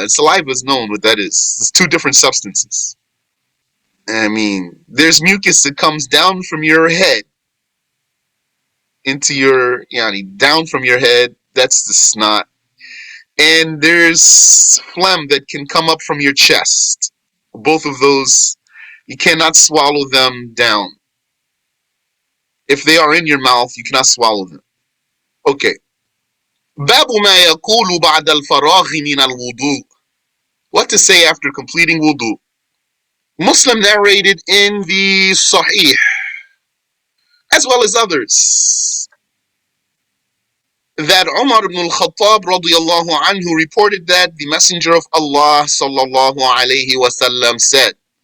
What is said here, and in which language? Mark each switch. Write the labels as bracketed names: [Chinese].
[English] And saliva is known what that is. It's two different substances. I mean, there's mucus that comes down from your head into your, down from your head. That's the snot. And there's phlegm that can come up from your chest. Both of those, you cannot swallow them down. If they are in your mouth, you cannot swallow them. Okay. [Arabic] باب ما يقول بعد الفراغ من الوضوء. [English] What to say after completing wudu. Muslim narrated in the Sahih, as well as others, that Umar ibn al-Khattab radiyallahu anhu reported that the Messenger of Allah sallallahu alayhi wasallam said,